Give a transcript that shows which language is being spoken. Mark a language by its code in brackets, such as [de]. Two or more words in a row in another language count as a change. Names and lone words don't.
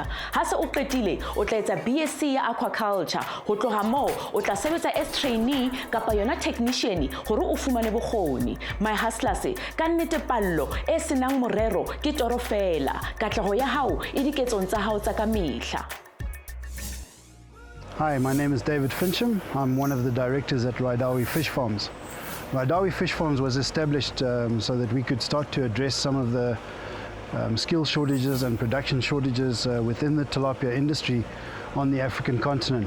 [st] Ha se o qetile o tla etsa BSc ya aquaculture ho tloha moo o tla sebetsa [en] as trainee [st] kapa yona technician gore o fumane bokgoni. [en] My hustlers [st] ka nnete pallo e senang morero ke toro fela. Katleho ya hao e diketsong tsa hao tsa ka mehla. [en] Hi, my name is David Fincham. I'm one of the directors at Rydawi Fish Farms. Rydawi Fish Farms was established so that we could start to address some of the skill shortages and production shortages within the tilapia industry on the African continent.